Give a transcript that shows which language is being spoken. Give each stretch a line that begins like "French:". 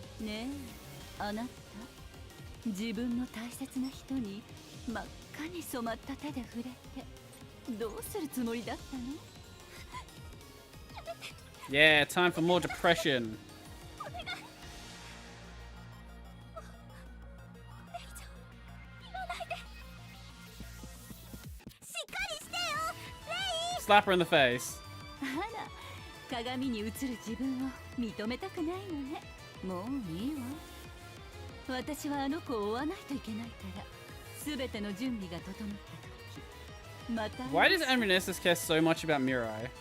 Japanese: ねえ、あなた、自分の大切な人に真っ赤に染まった手で触れてどうするつもりだったの？
English: Yeah, time for more depression.
Japanese: しっかりしてよ、レイ。
English: Slap her in the face.
Japanese: あら、鏡に映る自分を認めたくないのね。もういいわ。私はあの子を追わないといけないから、すべての準備が整った時、また。
English: Why does Amnesis care so much about Mirai?